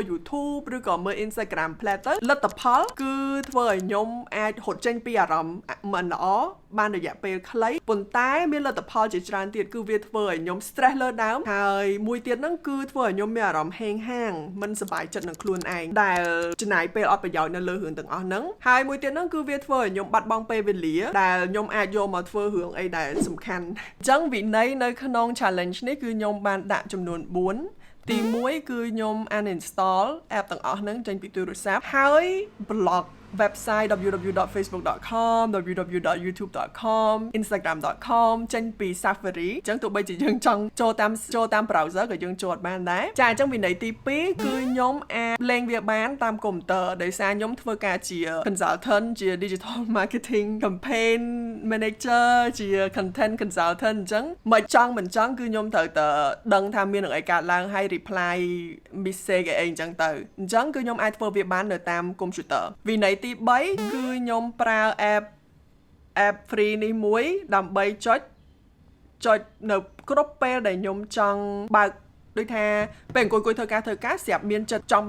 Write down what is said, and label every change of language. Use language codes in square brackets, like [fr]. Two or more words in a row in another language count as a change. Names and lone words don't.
[km] YouTube ឬក៏មើល Instagram ផ្លែទៅលទ្ធផលគឺធ្វើឲ្យខ្ញុំអាចរត់ចេញពីអារម្មណ៍មិនល្អបានរយៈពេលខ្លីប៉ុន្តែមានលទ្ធផលជាច្រើនទៀតគឺវាធ្វើឲ្យខ្ញុំ stress លើដើមហើយមួយទៀតហ្នឹងគឺធ្វើឲ្យខ្ញុំមានអារម្មណ៍ហេងហាងមិនសប្បាយចិត្តនឹងខ្លួនឯងដែលចំណាយពេលអត់ប្រយោជន៍នៅលើរឿងទាំងអស់ហ្នឹងហើយមួយទៀតហ្នឹងគឺវាធ្វើឲ្យខ្ញុំបាត់បង់ពេលវេលាដែលខ្ញុំអាចយកមកធ្វើរឿងអីដែលសំខាន់អញ្ចឹងវិន័យនៅក្នុង challenge នេះគឺខ្ញុំបានដាក់ចំនួន 4ទី1គឺខ្ញុំ [en] uninstall app [km] ទាំងអស់ហ្នឹងចេញពីទូរស័ព្ទហើយ [en] block website [km] www.facebook.com www.youtube.com instagram.com ចេញពី Safari អញ្ចឹងទោះបីជាយើង ចង់ចូលតាម browser ក៏យើងចូលអត់បានដែរចាអញ្ចឹងវិន័យទី2គឺខ្ញុំអាចលេងវាបានតាមកុំព្យូទ័រដោយសារខ្ញុំធ្វើការជា consultant ជា [en] digital marketing campaign manager [km] ជា [en] content consultant [km] អញ្ចឹងមិនចង់គឺខ្ញុំត្រូវតែដឹងថាមានរឿងអីកើតឡើងហើយ [en] reply message [km] អីអញ្ចឹងទៅអញ្ចឹងគឺខ្ញុំអាចធ្វើវាបាននៅតាមកុំព្យូទ័រវិន័យទី3គឺខ្ញុំប្រើ [en] app free [km] នេះមួយដើម្បីចុចនៅគ្រប់ពេលដែលខ្ញុំចង់បើកដូចថាពេលអង្គុយធ្វើការស្រាប់មានចិត្តចង់បើ